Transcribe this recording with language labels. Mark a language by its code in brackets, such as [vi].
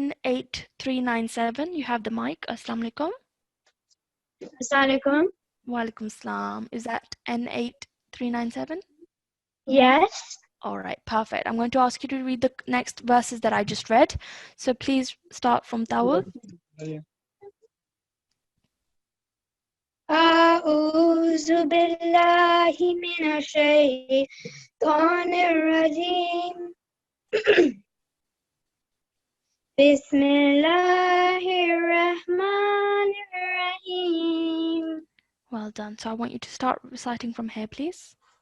[en] N8397. You have the mic. [ar] Assalamu alaikum. Assalamualaikum. [en] Wa alaikum salam. Is that N8397? Yes. All right, perfect. I'm going to ask you to read the next verses that I just read. So please start from Tawul. [ar] أعوذ بالله من الشيطان الرجيم بسم الله الرحمن الرحيم [en] Well done. So I want you to start reciting from here, please.